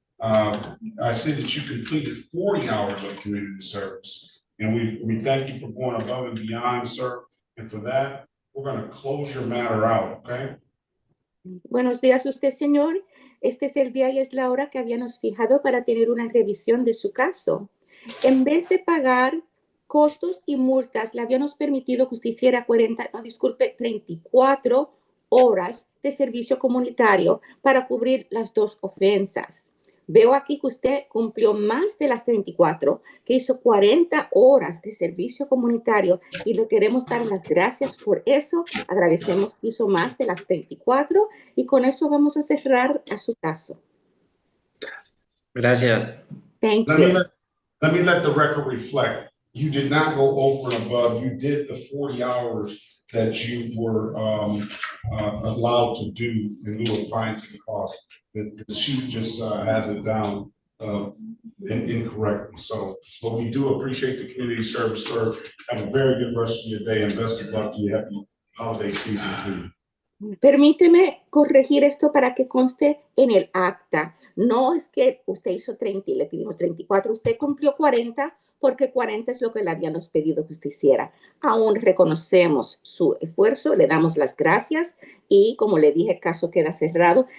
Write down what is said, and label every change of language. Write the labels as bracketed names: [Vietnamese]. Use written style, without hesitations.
[English] I see that you completed 40 hours of community service, and we thank you for going above and beyond, sir. And for that, we're going to close your matter out, okay? [Spanish] Buenos días, usted, señor. Este es el día y es la hora que habíamos fijado para tener una revisión de su caso. En vez de pagar costos y multas, le habíamos permitido que usted hiciera 34 horas de servicio comunitario para cubrir las 2 ofensas. Veo aquí que usted cumplió más de las 34, que hizo 40 horas de servicio comunitario y le queremos dar las gracias por eso. Agradecemos que hizo más de las 34 y con eso vamos a cerrar a su caso. Gracias. [English] Thank you. Let me let the record reflect. You did not go over and above. You did the 40 hours that you were allowed to do in lieu of fines and costs. The sheet just has it down incorrectly. So, but we do appreciate the community service, sir. Have a very good rest of your day and best of luck to you. Happy holiday season to you. [Spanish] Permíteme corregir esto para que conste en el acta. No es que usted hizo 30 y le pedimos 34, usted cumplió 40 porque 40 es lo que le habíamos pedido que usted hiciera. Aún reconocemos su esfuerzo, le damos las gracias y como le dije, el caso queda cerrado.